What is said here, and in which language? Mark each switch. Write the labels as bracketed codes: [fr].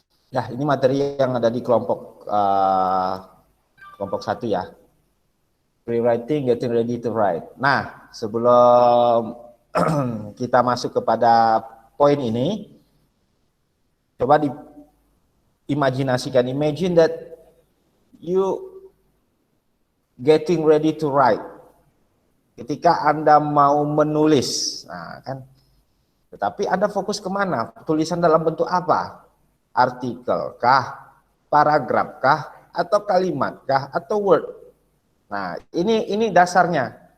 [id] Ya, ini materi yang ada di kelompok 1 ya. [en] Rewriting, getting ready to write. [id] Nah, sebelum kita masuk kepada poin ini, coba diimajinasikan. [en] Imagine that you getting ready to write. [id] Ketika Anda mau menulis, nah kan. Tetapi Anda fokus kemana? Tulisan dalam bentuk apa? Artikel kah, paragraf kah, atau kalimat kah, atau word. Nah, ini dasarnya.